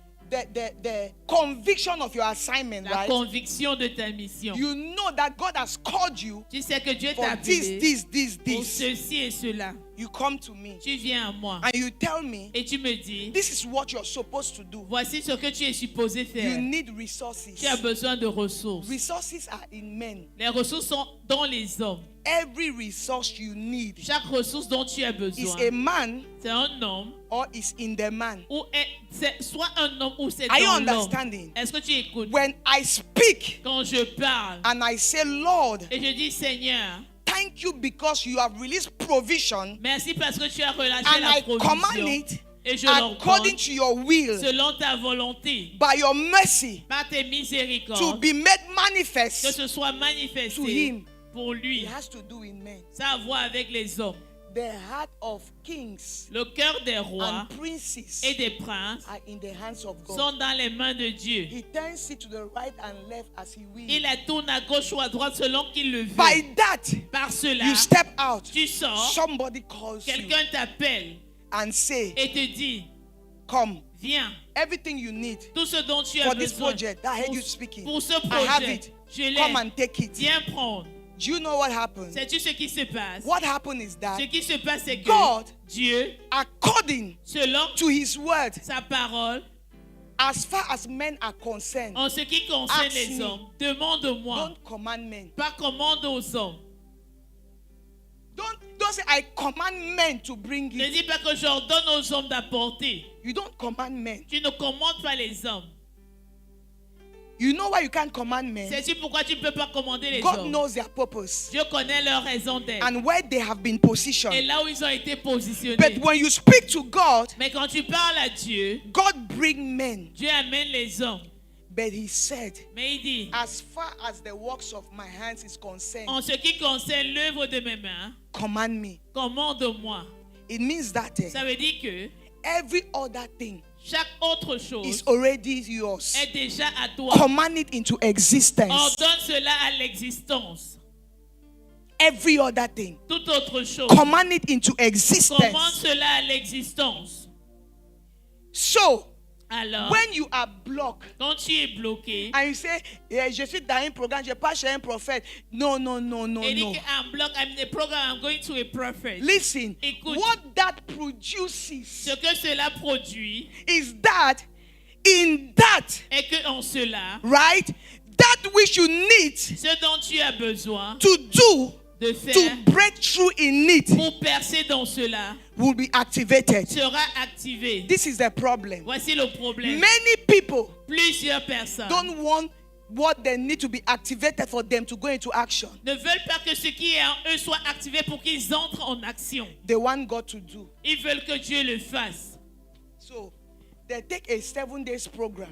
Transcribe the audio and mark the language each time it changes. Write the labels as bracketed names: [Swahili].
[English] the conviction of your assignment, [French] la [English] right? [French] conviction de ta mission. [English] You know that God has called you [French] Tu sais que Dieu [English] for [French] t'a appelé [English] this. [French] pour ceci et cela. [English] You come to me [French] Tu viens à moi [English] and you tell me [French] et tu me dis, [English] this is what you're supposed to do. [French] voici ce que tu es supposé [English] You [French] faire. [English] need resources. [French] Tu as besoin de ressources. [English] Resources are in men. [French] Les ressources sont dans les hommes. [English] Every resource you need [French] Chaque ressource dont tu as [English] is [French] besoin, [English] a man [French] c'est un homme [English] or is in the man. [French] ou c'est soit un homme ou c'est [English] Are you [French] dans l'homme. [English] understanding? [French] Est-ce que tu écoutes? [English] When I speak [French] Quand je parle [English] and I say, Lord, [French] et je dis Seigneur, [English] thank you because you have released provision [French] merci parce que tu as relâché [English] and [French] la [English] I command [French] provision [English] it [French] et je [English] according [French] l'ordonne [English] to your will [French] selon ta volonté, [English] by your mercy [French] par tes [English] to [French] miséricordes, [English] be made [French] que [English] manifest. [French] ce soit [English] To [French] manifesté [English] him. [French] pour lui. [English] It has to do in men. [French] Ça a à voir avec les hommes. [English] The heart of kings [French] Le cœur des rois [English] and princes [French] et des princes [English] are in the hands of God. [French] sont dans les mains de Dieu. [English] He turns it to the right and left as he will. [French] Il la tourne à gauche ou à droite selon qu'il le veut. [English] By that, [French] Par cela, [English] you step out. [French] tu sors, [English] Somebody calls you [French] quelqu'un t'appelle [English] and say, [French] et te dit, [English] come. [French] viens, [English] Everything you need [French] tout ce dont tu as [English] for this [French] besoin [English] project. I heard [French] pour, [English] you speaking. [French] pour ce [English] I have [French] projet, [English] it. [French] je [English] Come [French] l'ai. [English] and take it. [French] Viens prendre. [English] Do you know what happened? [French] Sais-tu ce qui se passe? [English] What happened is that [French] Ce qui se passe, c'est que [English] God, [French] Dieu, [English] according [French] selon [English] to his word, [French] sa parole, [English] as far as men are concerned, [French] en ce qui concerne [English] Ask [French] les [English] me. [French] hommes, demande-moi, [English] don't command men. [French] pas commande aux hommes. [English] Don't say I command men to bring [French] Ne [English] it. [French] dis pas que j'ordonne aux hommes d'apporter. [English] You don't command men. [French] Tu ne commandes pas les hommes. [English] You know why you can't command men? [French] Sais-tu pourquoi tu ne peux pas commander les [English] God [French] hommes? [English] knows their purpose [French] Dieu connaît leur raison d'être. [English] and where they have been [French] Et [English] positioned. [French] là où ils ont été positionnés. [English] But when you speak to God, [French] Mais quand tu parles à Dieu, [English] God bring men. [French] Dieu amène les hommes. [English] But he said, [French] Mais il dit, [English] as far as the works of my hands is concerned, [French] en ce qui concerne l'œuvre de mes mains, [English] command me. [French] commande-moi. [English] It means that [French] Ça veut dire que [English] every other thing [French] chaque autre chose [English] is already yours. [French] est déjà à toi. [English] Command it into existence. [French] Ordonne cela à l'existence. [English] Every other thing. [French] Toute autre chose. [English] Command it into [French] Commande [English] existence. [French] cela à l'existence. [English] So, [French] Alors, [English] when you are blocked [French] quand tu es bloqué, [English] and you say, yeah, [French] je suis dans un programme, je pas chez un prophète. [English] No. [French] et dit que [English] I'm blocked, I'm in a program, I'm going to a prophet. Listen, [French] Écoute. [English] what that produces [French] Ce que cela produit, [English] is that in that, [French] Et que en cela, [English] right, that which you need [French] ce dont tu as besoin [English] to do [French] de [English] to [French] faire [English] break through in it [French] pour percer dans cela [English] will be activated. [French] sera activé. [English] This is the problem. [French] Voici le problème. [English] Many people [French] Plusieurs personnes [English] don't want what they need to be activated for them to go into action. [French] ne veulent pas que ce qui est en eux soit activé pour qu'ils entrent en action. [English] They want God to do. [French] Ils veulent que Dieu le fasse. [English] So they take a 7 days program